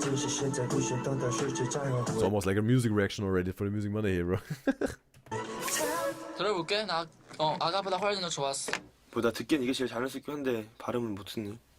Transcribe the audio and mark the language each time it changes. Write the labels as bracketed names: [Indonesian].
[Chinese] 只是现在不想等待失去再后悔。 [English] It's almost like a music reaction already for the Music Monday here, bro. [Korean] 들어볼게. 나 아까보다 훨씬 더 좋았어. 보다 듣기엔 이게 제일 잘했을 긴 한데 발음은 못 듣네.